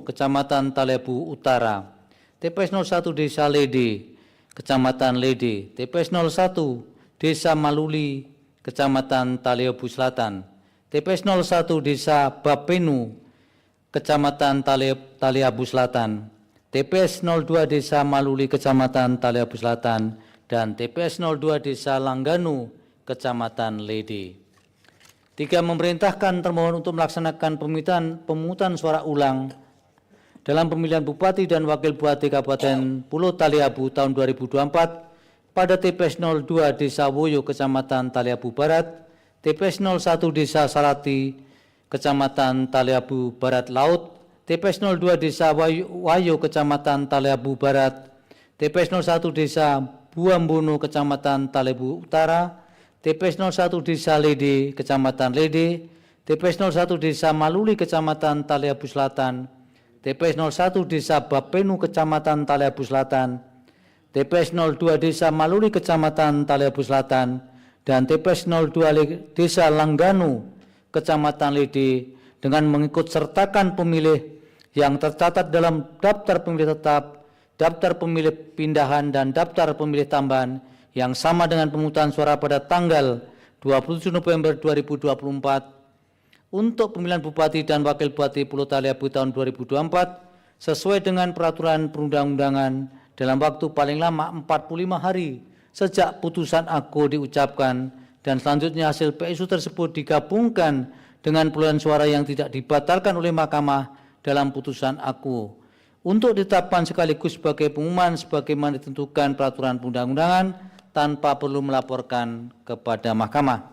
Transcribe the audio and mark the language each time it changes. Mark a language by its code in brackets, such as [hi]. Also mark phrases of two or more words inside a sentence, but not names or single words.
[id] Kecamatan Taliabu Utara, TPS 01 Desa Lede, Kecamatan Lede, TPS 01 Desa Maluli, Kecamatan Taliabu Selatan, TPS 01 Desa Bapenu, Kecamatan Taliabu Selatan, TPS 02 Desa Maluli, Kecamatan Taliabu Selatan, dan TPS 02 Desa Langganu, Kecamatan Lede. 3, memerintahkan termohon untuk melaksanakan pemungutan suara ulang dalam pemilihan Bupati dan Wakil Bupati Kabupaten Pulau Taliabu tahun 2024 pada TPS 02 Desa Woyo, Kecamatan Taliabu Barat, TPS 01 Desa Salati, Kecamatan Taliabu Barat Laut, TPS 02 Desa Wayo, Kecamatan Taliabu Barat, TPS 01 Desa Buambono, Kecamatan Taliabu Utara, TPS 01 Desa Lede, Kecamatan Lede, TPS 01 Desa Maluli, Kecamatan Taliabu Selatan, TPS 01 Desa Bapenu, Kecamatan Taliabu Selatan, TPS 02 Desa Maluli, Kecamatan Taliabu Selatan, dan TPS 02 Desa Langganu, Kecamatan Lede, dengan mengikut sertakan pemilih yang tercatat dalam daftar pemilih tetap, daftar pemilih pindahan, dan daftar pemilih tambahan yang sama dengan pemungutan suara pada tanggal 27 November 2024 untuk pemilihan Bupati dan Wakil Bupati Pulau Taliabu tahun 2024 sesuai dengan peraturan perundang-undangan dalam waktu paling lama 45 hari sejak putusan aku diucapkan, dan selanjutnya hasil PSU tersebut digabungkan dengan perolehan suara yang tidak dibatalkan oleh Mahkamah dalam putusan aku untuk ditetapkan sekaligus sebagai pengumuman sebagaimana ditentukan peraturan perundang-undangan tanpa perlu melaporkan kepada Mahkamah.